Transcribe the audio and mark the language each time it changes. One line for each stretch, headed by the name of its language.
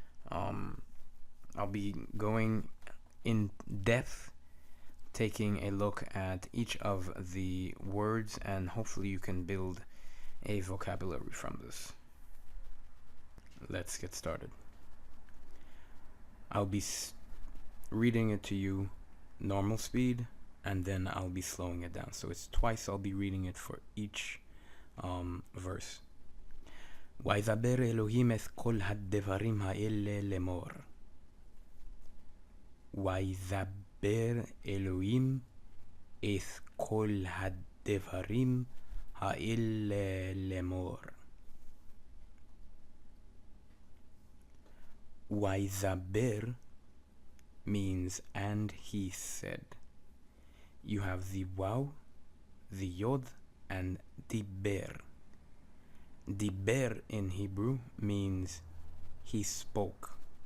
English: I'll be going in depth, taking a look at each of the words, and hopefully you can build a vocabulary from this. Let's get started. I'll be reading it to you normal speed, and then I'll be slowing it down. So it's twice I'll be reading it for each verse.
Hebrew: וידבר אלוהים את כל הדברים האלה לאמור. וידבר אלוהים את כל הדברים האלה לאמור.
English: וידבר means and he said. You have the waw, the yod, and diber. Diber in Hebrew means he spoke.